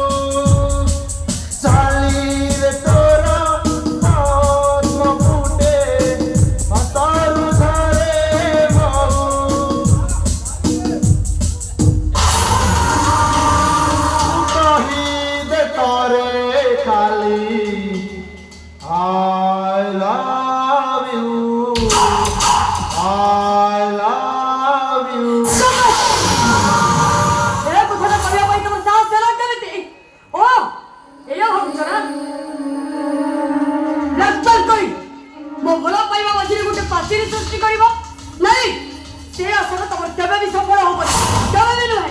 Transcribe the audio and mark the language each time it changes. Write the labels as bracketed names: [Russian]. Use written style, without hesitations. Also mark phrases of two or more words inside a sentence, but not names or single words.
[Odia] ଚାଲିରେ ତୋର ପଦ୍ମ ଫୁଟେ ହସରୁ ଝରେ ମହୁ। କହିଦେ ତୋରେ ଖାଲି [English] I love you. I love you. [Odia] ଏ କଥାଟା କହିବା ପାଇଁ ତମ ସାହସ ହେଲା କେମିତି ଓ ଏଇଆ ଭାବୁଛ ନା ରାସ୍ତାଲ କରି ମୋ ଭଲ ପାଇବା ମଝିରେ ଗୋଟେ ପାଚିରି ସୃଷ୍ଟି କରିବ ନାଇଁ ସେ ଆଶା ତମର କେବେ ବି ସଫଳ ହବନି କେବେ ବି ନୁହେଁ